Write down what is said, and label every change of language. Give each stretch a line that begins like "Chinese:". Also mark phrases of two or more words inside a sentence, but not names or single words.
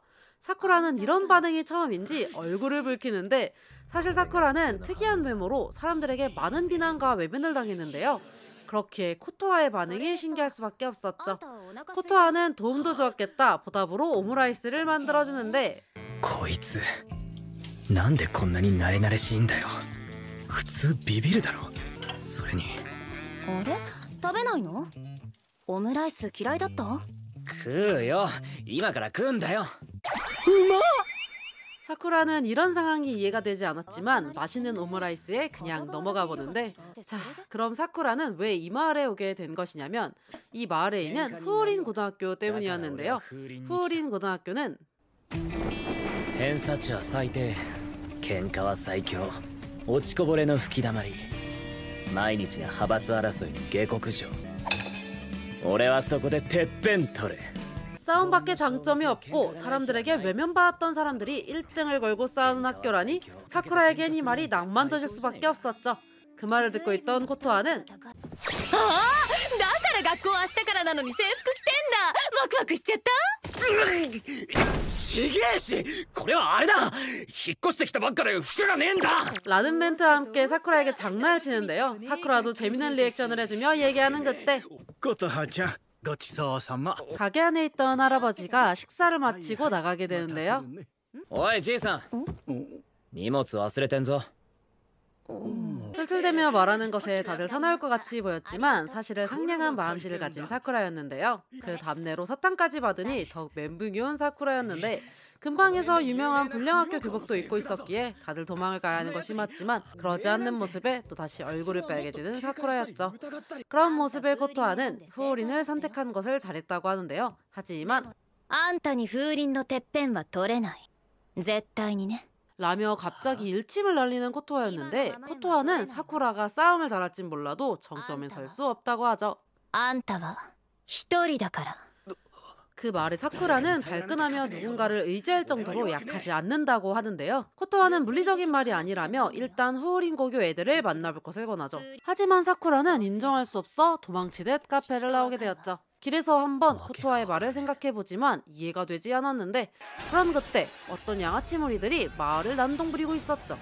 Korean: 사쿠라는 이런 반응이 처음인지 얼굴을 붉히는데 사실 사쿠라는 특이한 외모로 사람들에게 많은 비난과 외면을 당했는데요. 그렇기에 코토하의 반응이 신기할 수밖에 없었죠. 코토하는 도움도 주었겠다 보답으로 오므라이스를 만들어주는데
Japanese: こいつなんでこんなに慣れ慣れしいんだよ。普通ビビるだろ。それにあれ食べないの？オムライス嫌いだった？食うよ。今から食うんだよ。
Korean: 사쿠라는 이런 상황이 이해가 되지 않았지만 맛있는 오므라이스에 그냥 넘어가 보는데 자 그럼 사쿠라는 왜 이 마을에 오게 된 것이냐면 이 마을에 있는 후우린 고등학교 때문이었는데요. 후우린 고등학교는
Japanese: 偏差値は最低、喧嘩は最強、落ちこぼれの吹き溜まり、毎日が派閥争いの下克上。俺はそこでてっぺん取る。
Korean: 싸움밖에 장점이 없고 사람들에게 외면받았던 사람들이 1등을 걸고 싸우는 학교라니 사쿠라에겐 이 말이 낭만적일 수밖에 없었죠. 그 말을 듣고 있던 코토하는
Japanese: だから学校明日からなのに制服着てんだ。ワクワクしちゃった？ちげえし、これはあれだ。引っ越してきたばっかで服がねえんだ。
Korean: 라는 멘트와 함께 사쿠라에게 장난을 치는데요. 사쿠라도 재밌는 리액션을 해주며 얘기하는 그때
Japanese: 코토하ちゃん
Korean: 가게 안에 있던 할아버지가 식사를 마치고 나가게 되는데요.
Japanese: おいじいさん、荷物忘れてんぞ。
Korean: 툴툴대며 말하는 것에 다들 사나울 것 같이 보였지만 사실은 상냥한 마음씨를 가진 사쿠라였는데요. 그 답례로 사탕까지 받으니 더욱 멘붕이 온 사쿠라였는데 근방에서 유명한 불량학교 교복도 입고 있었기에 다들 도망을 가야 하는 것이 맞지만 그러지 않는 모습에 또다시 얼굴을 빨개지는 사쿠라였죠. 그런 모습에 코토하는 후우린을 선택한 것을 잘했다고 하는데요. 하지만
Japanese: あんたに風鈴のてっぺんは取れない。絶対にね。
Korean: 라며 갑자기 일침을 날리는 코토하였는데 코토하는 사쿠라가 싸움을 잘할진 몰라도 정점에 설 수 없다고 하죠.
Japanese: あんたは一人だから。
Korean: 그 말에 사쿠라는 발끈하며 누군가를 의지할 정도로 약하지 않는다고 하는데요. 코토하는 물리적인 말이 아니라며 일단 후우린 고교 애들을 만나볼 것을 권하죠. 하지만 사쿠라는 인정할 수 없어 도망치듯 카페를 나오게 되었죠. 길에서 한번 코토하의 말을 생각해보지만 이해가 되지 않았는데 그런 그때 어떤 양아치 무리들이 마을을 난동부리고 있었죠.